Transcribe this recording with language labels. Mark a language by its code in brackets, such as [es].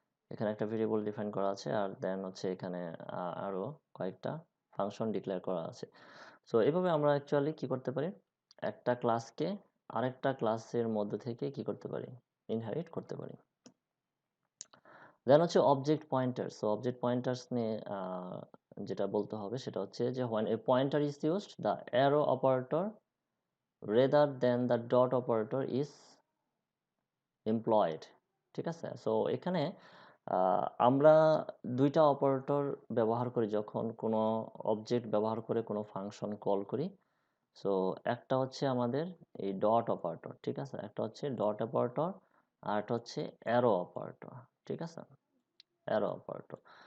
[bn] এখানে একটা variable define করা আছে, আর দেন হচ্ছে এখানে আরো কয়েকটা ফাংশন ডিক্লেয়ার করা আছে। সো এভাবে আমরা অ্যাকচুয়ালি কি করতে পারি, একটা ক্লাসকে আরেকটা ক্লাসের মধ্যে থেকে কি করতে পারি, ইনহেরিট করতে পারি। দেন হচ্ছে object pointers. So object pointers নিয়ে যেটা বলতে হবে সেটা হচ্ছে যে [en] when a pointer is used the arrow operator rather than the dot operator is employed, [bn] ঠিক আছে? সো এখানে আমরা দুইটা অপারেটর ব্যবহার করি যখন কোনো অবজেক্ট ব্যবহার করে কোনো ফাংশন কল করি। সো একটা হচ্ছে আমাদের এই ডট অপারেটর, ঠিক আছে? একটা হচ্ছে ডট অপারেটর, আর একটা হচ্ছে অ্যারো অপারেটর, ঠিক আছে? Arrow operator.